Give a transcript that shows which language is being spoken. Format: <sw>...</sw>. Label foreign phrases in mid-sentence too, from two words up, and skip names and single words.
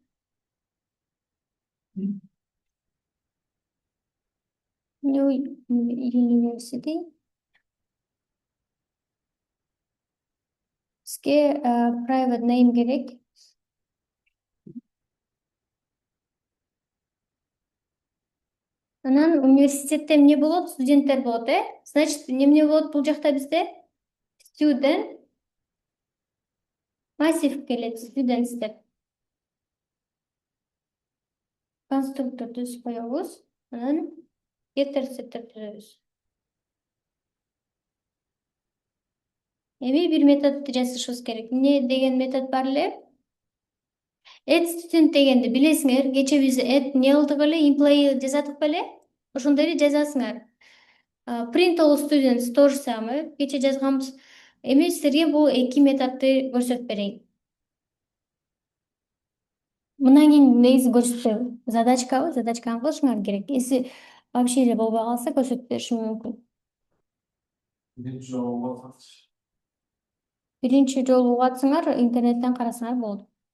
<en>New University.</en> <ky>Бизге</ky> <en>private name</en> <ky>керек. Анан университетте эмне болот? Студенттер болот, Значит, эмне болот бул жакта бизде? Student. Массив келет, students деп. Конструктор түзүп коебуз. Анан</ky> <en>getter setter</en> <ky>түзөбүз. Эми бир методду жазышыбыз керек. Эмне деген метод бар эле?</ky> <en>Add student</en> <ky>дегенди билесиңер. Кече биз add эмне кылдык эле? Employee жаздык беле? Ошондой эле жазасыңар.</ky> <en>Print all students</en> <ru>то же самое.</ru> <ky>Кече жазганбыз. Эми силерге бул эки методду көрсөтүп берейин. Мындан кийин негизи көрсөтөм. Задачканы кылышыңар керек.</ky> <ru>Если вообще</ru> <ky>эле болбой калса көрсөтүп беришим мүмкүн. Биринчи жолу угатсаңар, интернеттен карасаңар болот.</ky>